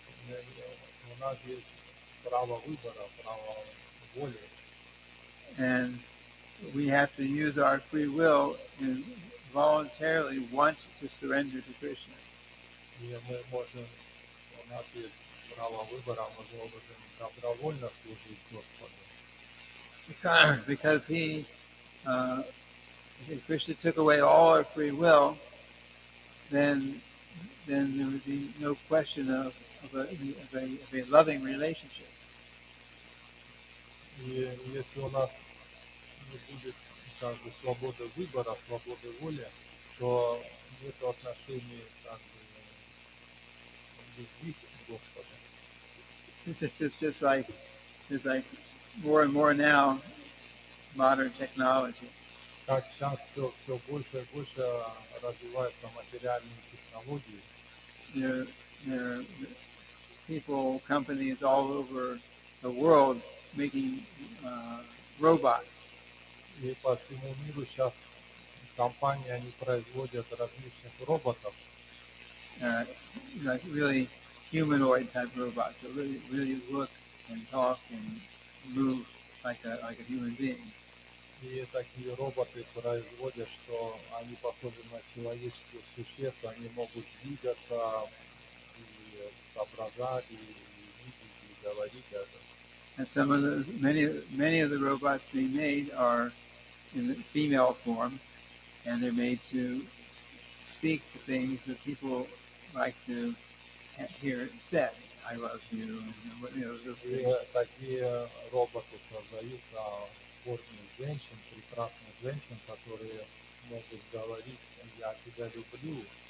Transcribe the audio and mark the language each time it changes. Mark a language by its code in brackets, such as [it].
[ru] У нас есть право выбора, право воли. [en] And we have to use our free will and voluntarily want to surrender to Krishna. [ru] И мы можем, у нас есть право выбора, мы можем добровольно служить Господу. [en] Because if Krishna took away all our free will, then there would be no question of a loving relationship. [ru] И если у нас не будет как бы свободы выбора, свободы воли, то нет отношений как бы любви к Господу. [en] It's just like more and more now modern technology. [ru] Как сейчас все больше и больше развиваются материальные технологии. [en] There are people, companies all over the world making robots. [ru] И по всему миру сейчас компании, они производят различных роботов. [en] Like really humanoid type robots that really look and talk and move like a human being. [ru] И такие роботы производят, что они похожи на человеческих существ, они могут двигаться, и соображать, и видеть, и говорить даже. [en] And many of the robots being made are in the female form, and they're made to speak to things that people like to hear it said, "I love you," and those [ru] И [en] things. [ru] такие роботы создаются в форме женщин, прекрасных женщин, которые могут говорить «я тебя люблю».